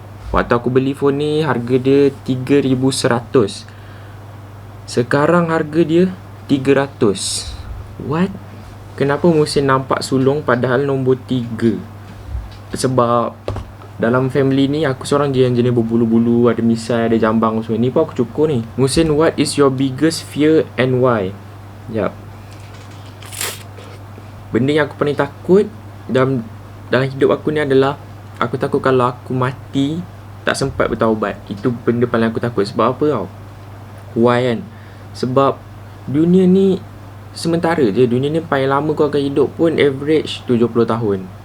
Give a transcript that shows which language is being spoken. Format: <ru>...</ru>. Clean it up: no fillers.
<ms>Waktu aku beli phone ni, harga dia 3,100. Sekarang harga dia 300.</ms> <en>What?</en> <ms>Kenapa Muhsin nampak sulung padahal nombor 3? Sebab dalam family ni aku seorang je yang jenis berbulu-bulu, ada misai, ada jambang semua. Ni pun aku cukur ni.</ms> <en>Muhsin, what is your biggest fear and why?</en> <ms>Jap. Benda yang aku paling takut dalam hidup aku ni adalah aku takut kalau aku mati tak sempat bertaubat. Itu benda paling aku takut. Sebab apa tau? Why kan? Sebab dunia ni sementara je. Dunia ni paling lama kau akan hidup pun average 70 tahun.</ms>